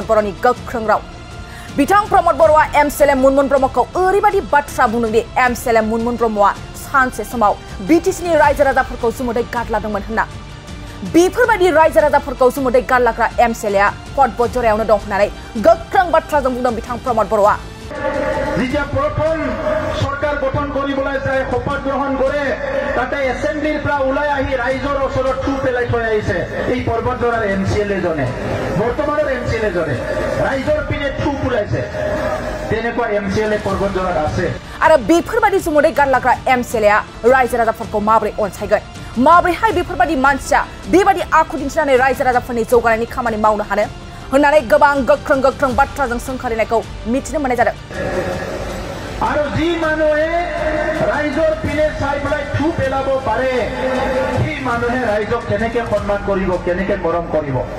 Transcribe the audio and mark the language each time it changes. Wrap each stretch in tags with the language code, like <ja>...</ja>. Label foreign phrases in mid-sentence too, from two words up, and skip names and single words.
<brx>बर'नि गोख्रों राव बिथां प्रमद बर'आ एमसिएलए मुनमुन ब्रह्मखौ ओरैबायदि बाथ्रा बुंदों दि एमसिएलए मुनमुन ब्रह्मआ सानसे समाव बिटिसिनि रायजो राजाफोरखौ जुमुदै गारलादोंमोन होनना बेफोरबायदि रायजो राजाफोरखौ जुमुदै गारलाग्रा एमसिएलएआ पदबजरायावनो दं होननानै गोख्रों बाथ्राजों बुंदों बिथां प्रमद बर'आ</brx> <as>যেতিয়া প্রথম সরকার গঠন কৰিবলৈ যায় শপত গ্রহণ কৰে তাতে এসেম্বলিৰ পৰা ওলাই আহি ৰাইজৰ ওচৰত থু পেলাই থৈ আহিছে এই পৰ্বতজৰাৰ এমচিএলএ জনে বৰ্তমানৰ এমচিএলএ জনে ৰাইজৰ পিনে থু পুলাইছে তেনেকুৱা এমচিএলএ পৰ্বতজৰাত আছে</as> <brx>आरो बेफोरबायदि जुमुदै गारलाग्रा एमसिएलएआ रायजो राजाफोरखौ माबोरै अनसायगोन माबोरैहाय बेफोरबायदि मानसिया बेबायदि आखु दिन्थिनानै रायजो राजाफोरनि जौगानायनि खामानि मावनो हानो होननानै गोबां गोख्रों गोख्रों बाथ्राजों सोंखारिनायखौ मिथिनो मोननाय जादों</brx> <as>আৰু যি মানুহে ৰাইজৰ পিনে চাই পেলাই থু পেলাব পাৰে সি মানুহে ৰাইজক কেনেকৈ সন্মান কৰিব কেনেকৈ মৰম কৰিব</as>